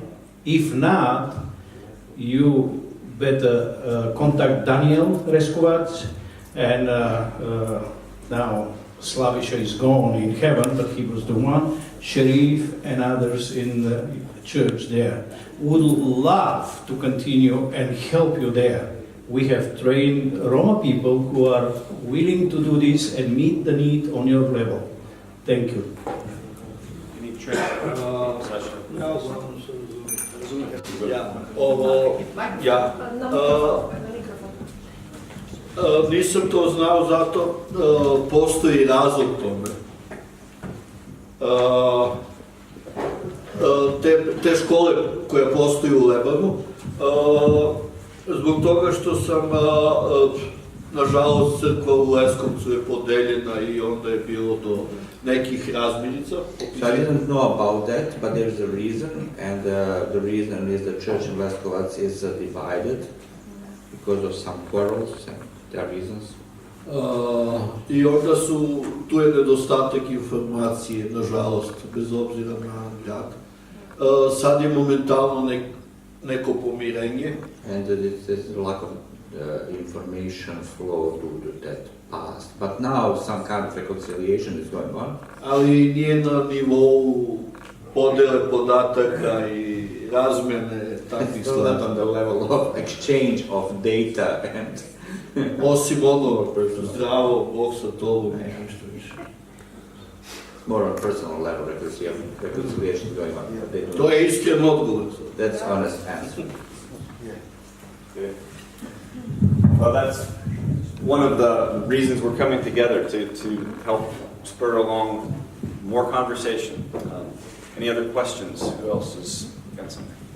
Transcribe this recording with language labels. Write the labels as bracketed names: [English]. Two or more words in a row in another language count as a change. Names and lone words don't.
[English] If not, you better contact Daniel Leskovac, and now Slavisha is gone in heaven, but he was the one, Sharif and others in the church there. Would love to continue and help you there. We have trained Roma people who are willing to do this and meet the need on your level. Thank you. You need training session. [Serbian] Nisam to znao, zato postoji razlog tome. Te škole koje postoji u Lebanu, zbog toga što sam, nažalost, crkva u Leskovcu je podeljena i onda je bilo do nekih razmirica. [English] So I didn't know about that, but there's a reason, and the reason is the church in Leskovac is divided because of some quarrels, and there are reasons. [Serbian] I onda tu je nedostatak informacije, nažalost, bez obzira na grad. Sad je momentalno neko pomirenje. [English] And there's a lack of information flow to that past. But now some kind of reconciliation is going on. [Serbian] Ali nije na nivou podele podataka i razmjene takvih [English] It's not on [Serbian] stvari. [English] the level of exchange of data and [Serbian] Osim ono, zdravo, Bog sa tobom i nešto više. [English] more on personal level reconciliation going on. They do [Serbian] To [English] not- [Serbian] je iskren odgovor. [English] That's honest answer. Okay. Well, that's one of the reasons we're coming together to help spur along more conversation. Any other questions? Who else has got something?